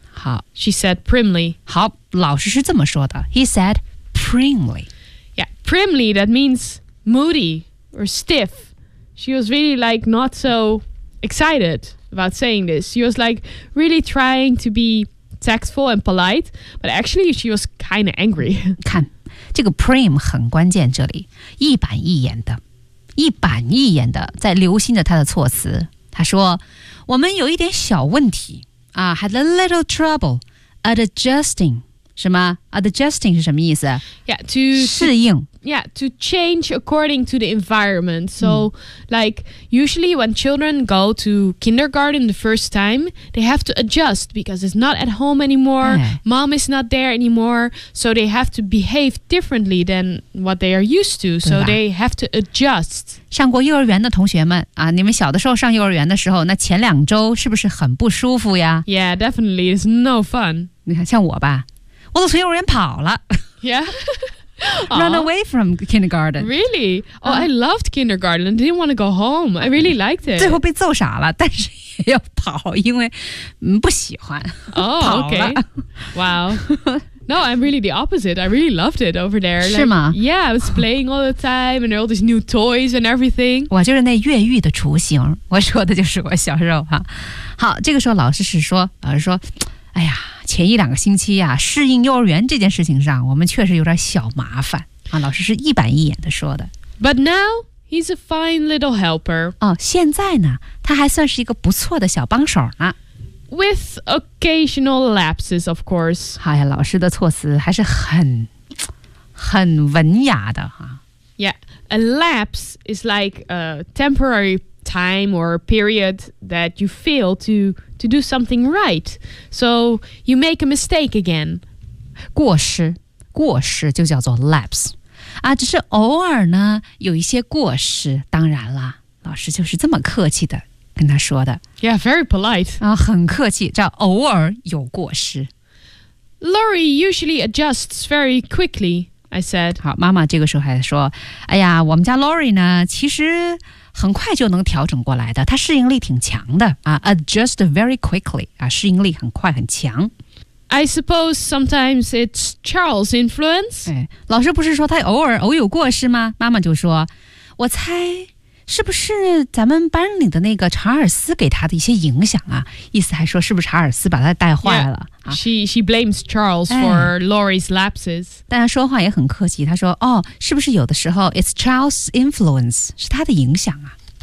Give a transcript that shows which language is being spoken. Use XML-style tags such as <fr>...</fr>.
<zh>好</zh> <en>She said primly.</en> <zh>好老师是这么说的</zh> <en>He said primly. Yeah, primly that means moody or stiff. She was really like not so excited about saying this. She was like really trying to be... Tactful and polite, but actually she was kind of angry.</en> <zh>看，这个 prim 很关键，这里一板一眼的，一板一眼的在留心着他的措辞。他说，我们有一点小问题啊 ，</zh> <en>had a little trouble adjusting.</en> <zh>什么 adjusting 是什么意思</zh> <en>？Yeah, to</en> <zh>适应。</zh> <en>Yeah, to change according to the environment. So, like, usually when children go to kindergarten the first time, they have to adjust because it's not at home anymore. Mom is not there anymore. So they have to behave differently than what they are used to. So they have to adjust.</en> <zh>上过幼儿园的同学们啊，你们小的时候上幼儿园的时候，那前两周是不是很不舒服呀</zh> <en>？Yeah, definitely. It's no fun.</en> <zh>你看，像我吧，我都从幼儿园跑了。</zh> <en>Yeah. Run away from kindergarten. Really? Oh, I loved kindergarten. I didn't want to go home. I really liked it.</en> <zh>最后被揍傻了，但是也要跑，因为不喜欢。</zh> <en>Oh, okay. Wow. No, I'm really the opposite. I really loved it over there.</en> <zh>是吗？</zh> <en>Yeah, I was playing all the time, and all these new toys and everything.</en> <zh>我就是那越狱的雏形。我说的就是我小时候哈。好，这个时候老师是说，老师说，哎呀。前一两个星期啊，适应幼儿园这件事情上，我们确实有点小麻烦啊。老师是一板一眼的说的。</zh> <en>But now he's a fine little helper.</en> <zh>哦，现在呢，他还算是一个不错的小帮手呢。</zh> <en>With occasional lapses, of course.</en> <zh>哎呀，老师的措辞还是很文雅的哈。</zh> <en>Yeah, a lapse is like a temporary time or period that you fail to do something right. So you make a mistake again.</en> <zh>过失，过失就叫做 lapse. 啊，只是偶尔呢，有一些过失，当然了，老师就是这么客气的跟他说的。</zh> <en>Yeah, very polite.</en> <zh>啊，很客气，叫偶尔有过失。</zh> <en>Laurie usually adjusts very quickly, I said.</en> <zh>好，妈妈这个时候还说，哎呀，我们家 Laurie 呢，其实很快就能调整过来的，他适应力挺强的啊 ，</zh> <en>adjust very quickly</en> <zh>啊，适应力很快很强。</zh> <en>I suppose sometimes it's Charles' influence。</en> <zh>哎，老师不是说他偶有过失吗？妈妈就说，我猜是不是咱们班里的那个查尔斯给他的一些影响啊？意思还说是不是查尔斯把他带坏了</zh> <en>yeah, 啊 ？She blames Charles for Laurie's lapses。</en> <zh>但他说话也很客气，他说：“哦，是不是有的时候</zh> <en>it's Charles' influence</en> <zh>是他的影响啊</zh>